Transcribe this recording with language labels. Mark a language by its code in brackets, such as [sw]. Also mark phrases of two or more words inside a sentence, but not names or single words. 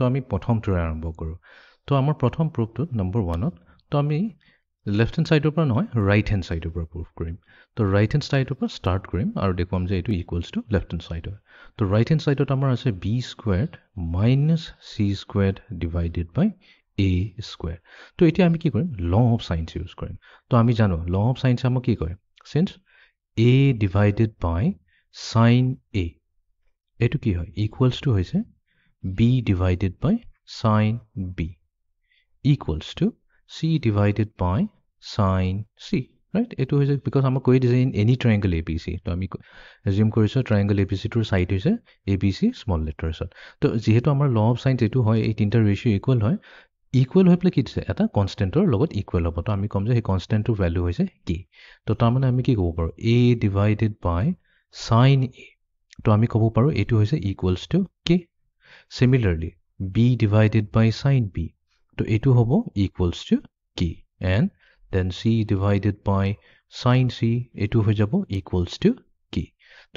[as] আমি প্ৰথমটো আৰম্ভ কৰো তো আমাৰ প্ৰথম প্ৰুফটো নম্বৰ 1 ত তো আমি [en] left hand side [as] পৰা নহয় [en] right hand side [as] পৰা প্ৰুফ কৰিম তো [en] right hand side [as] পৰা ষ্টাৰ্ট কৰিম আৰু দেখুৱাম যে এটো [en] equals to left hand side [as] হয় তো [en] right hand side [as] আমাৰ আছে [en] b squared - c squared divided by a square [as] তো এতিয়া আমি কি কৰিম [en] law of sines use [as] কৰিম তো আমি জানো [en] law of sines [as] আমাক কি কয় [en] since a divided by sin a [as] এটো কি হয় [en] equals to [as] হৈছে [en] b divided by sin b equals to c divided by sin c right [as] এইটো হৈছে because আমাক কৈ দিছে [en] in any triangle abc [as] তো আমি assume কৰিছো [en] triangle abc [as] tor side hoise abc [en] small letters [as] তো যিহেতু আমাৰ [en] law of sine [as] এইটো হয় এই তিনিটা [en] ratio equal [as] hoy hoi pele ki dise eta constant or logot equal hobo to ami kom je he constant to value হৈছে k তো তাৰ মানে আমি কি ক'ব পাৰো [en] a divided by sin a [as] তো আমি ক'ব পাৰো এইটো হৈছে [en] equals to k similarly b divided by sin [as] b তো এইটো হ'ব [en] equals to k and then c divided by sin c [as] এইটো হৈ যাব [en] equals to k [as] to